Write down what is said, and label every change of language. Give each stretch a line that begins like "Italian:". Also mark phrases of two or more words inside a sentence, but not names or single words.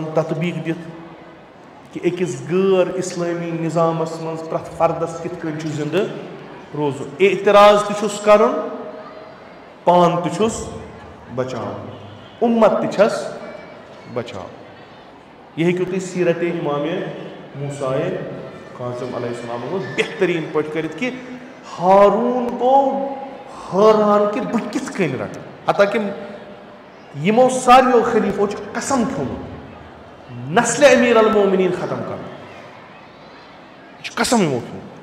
Kashmiri: تطبیٖق دِتھ کہِ أکِس غٲر اِسلٲمی نِظامَس منٛز پرٛٮ۪تھ فردس کِتھ کٔنۍ چھُ زِندٕ روزُن اعتراض تہِ چھُس کَرُن پان تہِ چھُس بچاوُن اُمت تہِ چھس بچاوُن یہِ ہیٚکِو تُہۍ سیٖرتِ اِمامِ موسیٰ کاظم
Arabic: علیہ السلام
Kashmiri: منٛز بہتریٖن پٲٹھۍ کٔرِتھ کہِ ہاروٗن گوٚو حٲران کہِ بہٕ کِتھ کٔنۍ رَٹہٕ حتاکہِ یِمو ساروِیو خلیٖفو چھُ قسم کھیوٚمُت نسلہِ امیٖر المومنیٖن ختم کَرُن یہِ چھُ قسم یِمو کھیوٚمُت